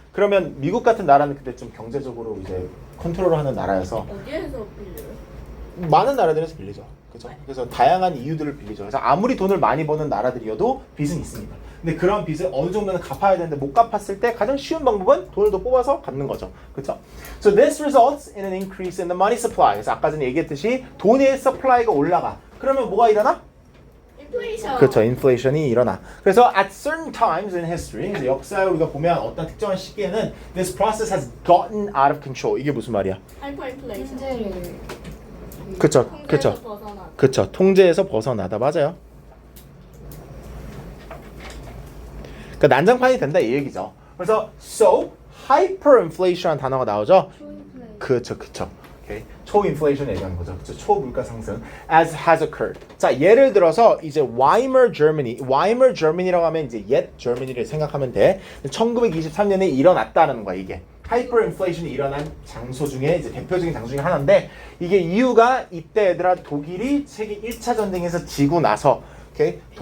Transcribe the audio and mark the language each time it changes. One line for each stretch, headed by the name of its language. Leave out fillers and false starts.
Korean: 그러면 미국 같은 나라는 그때 좀 경제적으로 이제 컨트롤하는 나라여서 어디에서 빌려요? 많은 나라들에서 빌리죠. 그렇죠? 그래서 다양한 이유들을 빌리죠. 그래서 아무리 돈을 많이 버는 나라들이어도 빚은 있습니다. 근데 그런 빚을 어느 정도는 갚아야 되는데 못 갚았을 때 가장 쉬운 방법은 돈을 더 뽑아서 갚는 거죠. 그렇죠?
English: So this results in an increase in the money supply.
Korean: 그래서 아까 전에 얘기했듯이 돈의 supply가 올라가. 그러면 뭐가 일어나? 인플레이션. 그렇죠. 인플레이션이 일어나.
English: 그래서 at certain times in history,
Korean: 이제 역사에 우리가 보면 어떤 특정한 시기에는
English: this process has gotten out of control.
Korean: 이게 무슨 말이야? 하이퍼 인플레이션. 문제를 그렇죠. 통제에서 벗어나. 그렇죠. 통제에서 벗어나다. 맞아요. 그러니까 난장판이 된다 이 얘기죠. 그래서 so hyperinflation이라는 단어가 나오죠. 초인플레이. 그렇죠. 오케이. 초인플레이션 얘기하는 거죠. 그렇죠. 초물가 상승
English: as has occurred.
Korean: 자, 예를 들어서 이제 Weimar Germany라고 하면 이제 옛 Germany를 생각하면 돼. 1923년에 일어났다는 거야, 이게. 하이퍼인플레이션이 일어난 장소 중에 이제 대표적인 장소 중에 하나인데 이게 이유가 이때 얘들아 독일이 세계 1차 전쟁에서 지고 나서 오케이?